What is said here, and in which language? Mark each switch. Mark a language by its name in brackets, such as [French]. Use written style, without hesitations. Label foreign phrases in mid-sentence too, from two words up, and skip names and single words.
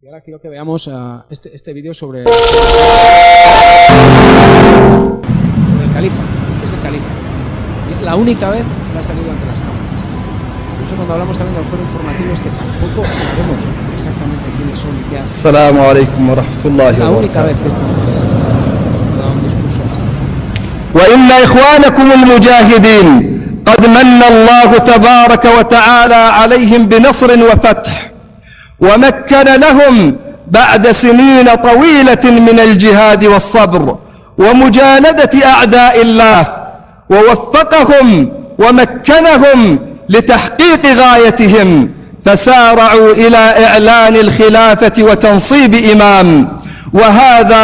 [Spanish] Y ahora quiero que veamos este vídeo sobre el califa. Este es el califa. Y es la única vez que ha salido ante las cámaras. Por eso cuando hablamos también del juego informativo es que tampoco sabemos exactamente quiénes son y qué hacen. [Arabic] السلام عليكم ورحمة الله [Spanish] La [Arabic] wa [Spanish] única vez [Arabic] barakatuh. [Spanish] que esto da un discurso así. [Arabic] وإن إخوانكم المجاهدين قد من الله تبارك وتعالى عليهم بنصر وفتح ومكن لهم بعد سنين طويلة من الجهاد والصبر ومجالدة أعداء الله ووفقهم ومكنهم لتحقيق غايتهم فسارعوا إلى إعلان الخلافة وتنصيب إمام وهذا